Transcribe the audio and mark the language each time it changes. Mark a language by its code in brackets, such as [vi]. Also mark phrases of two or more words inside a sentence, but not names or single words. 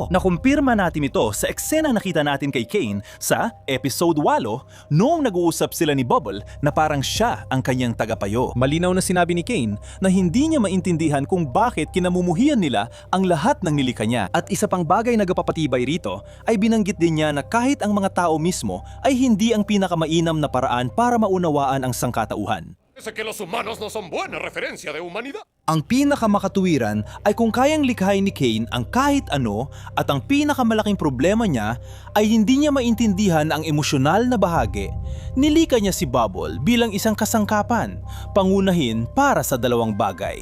[tl] Nakumpirma natin ito sa eksena nakita natin kay Kane sa episode 8 noong nag-uusap sila ni Bubble na parang siya ang kanyang tagapayo. Malinaw na sinabi ni Kane na hindi niya maintindihan kung bakit kinamumuhian nila ang lahat ng nilikha niya. At isa pang bagay na nagpapatibay rito ay binanggit din niya na kahit ang mga tao mismo ay hindi ang pinakamainam na paraan para maunawaan ang sangkatauhan. [es] Que los humanos no son buena referencia de humanidad. [tl] Ang pinakamakatuwiran ay kung kayang likhain ni Kane ang kahit ano at ang pinakamalaking problema niya ay hindi niya maintindihan ang emosyonal na bahagi. Nilika niya si Bubble bilang isang kasangkapan, pangunahin para sa dalawang bagay.